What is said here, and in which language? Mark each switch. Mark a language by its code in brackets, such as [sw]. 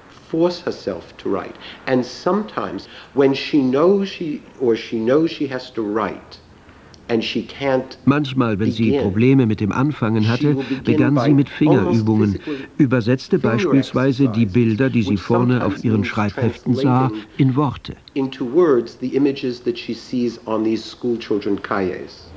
[en] Force herself to write, and sometimes when she knows she has to write, and she can't. [de] Manchmal, wenn sie Probleme mit dem Anfangen hatte, begann sie mit Fingerübungen, übersetzte beispielsweise die Bilder, die sie vorne auf ihren Schreibheften sah, in Worte. [en] Into words, the images that she sees on these schoolchildren cahiers.